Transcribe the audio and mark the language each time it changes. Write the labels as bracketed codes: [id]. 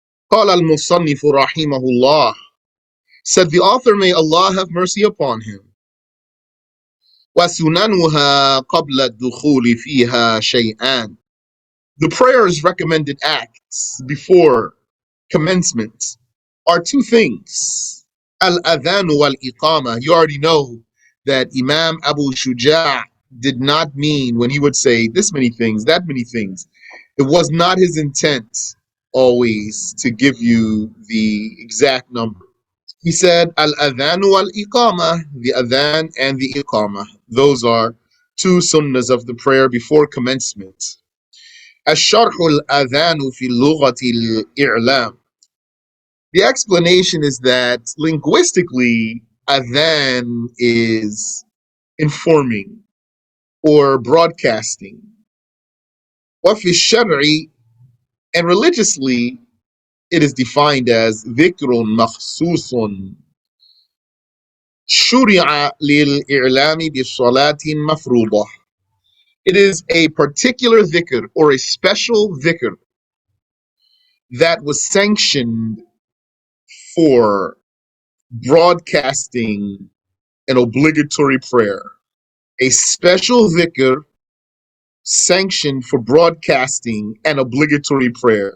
[ar] قال المصنف رحمه الله, [en] said the author, may Allah have mercy upon him. [ar] وسننها قبل الدخول فيها شيئان. [en] The prayer's recommended acts before commencement are two things. Al-adhan wal-iqamah. You already know that Imam Abu Shuja' did not mean when he would say this many things, that many things. It was not his intent always to give you the exact number. He said al-adhan wal-iqamah, the adhan and the iqamah. Those are two sunnahs of the prayer before commencement. [ar] الشرح الأذان في اللغة الإعلام. [en] The explanation is that linguistically, adhan is informing or broadcasting. [ar] وفي الشرع, [en] and religiously, it is defined as [ar] ذكر مخصوص شرع للإعلام بالصلاة مفروضة. [en] It is a particular dhikr or a special dhikr that was sanctioned for broadcasting an obligatory prayer. A special dhikr sanctioned for broadcasting an obligatory prayer.